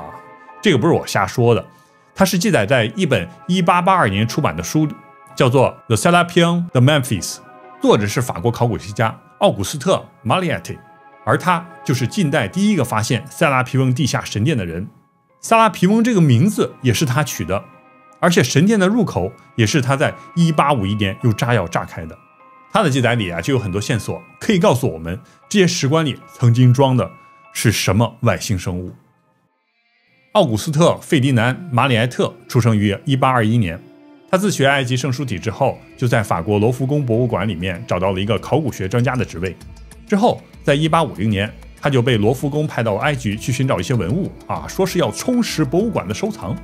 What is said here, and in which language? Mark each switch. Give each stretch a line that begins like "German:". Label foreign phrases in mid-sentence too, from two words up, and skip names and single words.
Chinese: 這個不是我瞎說的，它是記載在一本1882年出版的書，叫做《The Serapeum de Memphis》，作者是法國考古學家奧古斯特·馬里埃特，而他就是近代第一個發現塞拉皮翁地下神殿的人。塞拉皮翁這個名字也是他取的，而且神殿的入口也是他在1851年用炸藥炸開的。他的記載裡啊，就有很多線索可以告訴我們，這些石棺裡曾經裝的是什麼外星生物。奧古斯特·費迪南·馬里埃特出生於1821年，他自學埃及聖書體之後，就在法國羅浮宮博物館裡面找到了一個考古學專家的職位。之後，在1850年，他就被羅浮宮派到埃及去尋找一些文物啊，說是要充實博物馆的收藏。